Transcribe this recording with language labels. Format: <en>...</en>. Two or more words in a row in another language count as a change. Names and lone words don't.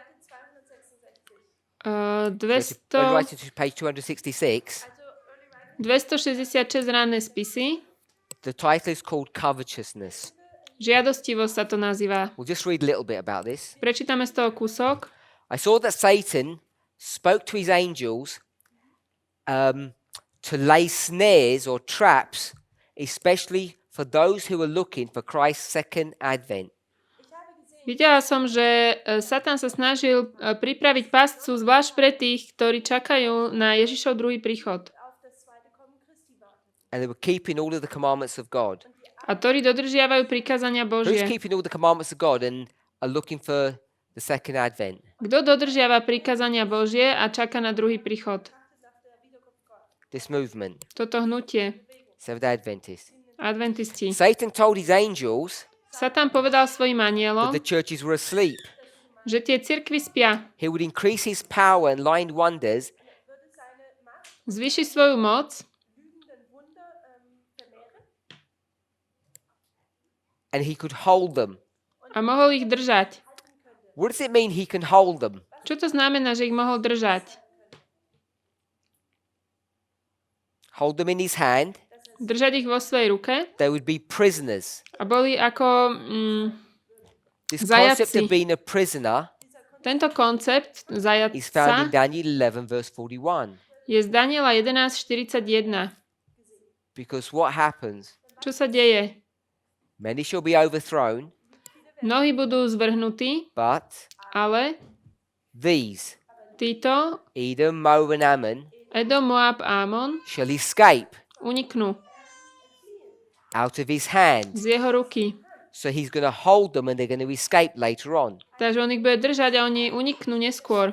<en>Early 200, writings, page 266.</en> <sk>266 ranné spisy.</sk> <en>The title is called Covetousness.</en> <sk>Žiadostivosť sa to nazýva.</sk> <en>We'll just read a little bit about this.</en> <sk>Prečítame z toho kúsok.</sk> <en>I saw that Satan spoke to his angels to lay snares or traps, especially for those who are looking for Christ's second advent.</en> <sk>Videla som, že Satan sa snažil pripraviť pascu zvlášť pre tých, ktorí čakajú na Ježišov druhý príchod.</sk> <en>And they were keeping all of the commandments of God.</en> <sk>A ktorí dodržiavajú prikázania</sk> <en>Who's</en> <sk>Božie.</sk> <en>keeping all the commandments of God and are looking for the second advent?</en> <sk>Kto dodržiava prikázania Božie a čaká na druhý príchod?</sk> <en>This movement,</en> <sk>Toto hnutie.</sk> <en>Seventh-day Adventists.</en> <sk>Adventisti.</sk> <en>Satan told his angels</en> <sk>Satan povedal svojim</sk> <en>that</en> <sk>anielom,</sk> <en>the churches were asleep.</en> <sk>že tie cirkvi spia.</sk> <en>He would increase his power and lying wonders</en> <sk>Zvýši svoju moc</sk> <en>and he could hold them.</en> <sk>a mohol ich držať.</sk> <en>What does it mean he can hold them?</en> <sk>Čo to znamená, že ich mohol držať?</sk> <en>Hold them in his hand.</en> <sk>Držať ich vo svojej ruke</sk> <en>They would be prisoners.</en> <sk>a boli ako...</sk> <en>This</en> <sk>Zajaci.</sk> <en>concept of being a prisoner</en> <sk>Tento koncept</sk> <en>is found in</en> <sk>zajatca</sk> <en>Daniel 11 verse 41.</en> <sk>je z Daniela 11.41.</sk> <en>Because what happens?</en> <sk>Čo sa deje?</sk> <en>Many shall be overthrown,</en> <sk>Mnohí budú zvrhnutí,</sk> <en>but</en> <sk>ale</sk> <en>these,</en> <sk>títo,</sk> <en>Edom, Moab, and Ammon,</en> <sk>Edom, Moab a Amon,</sk> <en>shall escape</en> <sk>uniknú</sk> <en>out of his hand.</en> <sk>z jeho ruky.</sk> <en>So he's going to hold them and they're going to escape later on.</en> <sk>Takže on ich bude držať a oni uniknú neskôr.</sk>